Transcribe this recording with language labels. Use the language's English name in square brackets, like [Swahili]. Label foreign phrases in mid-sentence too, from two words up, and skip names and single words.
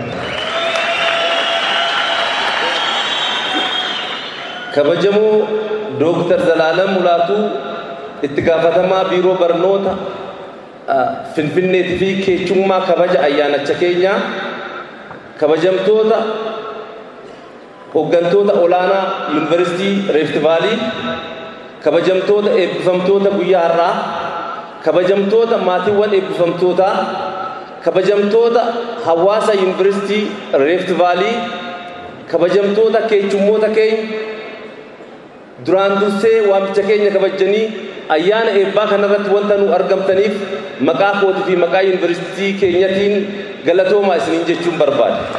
[Oromo] Kabajamoo Doktor Zalaalam Mulaatuu Itti gaafatamaa Biiroo Barnootaa Finfinneetti fi keessummaa kabajaa ayyaanichaa keenyaa Kabajamtoota hoggantoota Olaanaa Yuunivarsiitii Rift Valley kabajamtoota eebbifamtoota guyyaa har'aa kabajamtoota maatiiwwan eebbifamtoota kabajamtoota hawaasa yuunivarsiitii Rift Valley kabajamtoota keechummoota keenya duraan dursee waamicha keenya kabajanii ayyaana eebbaa kanarratti wanta nu argamtaniif maqaa kootii fi maqaa yuunivarsiitii keenyatiin galatoomaa isiniin jechuun barbaada.